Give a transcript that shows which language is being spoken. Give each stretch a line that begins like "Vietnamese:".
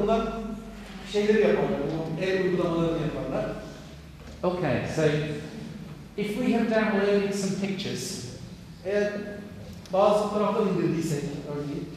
Turkish: Onlar şeyleri yaparlar. El uygulamalarını yaparlar.
English: Okay, so if we have downloaded some pictures,
Turkish: Eğer bazı fotoğraflar indirdiysek örneğin,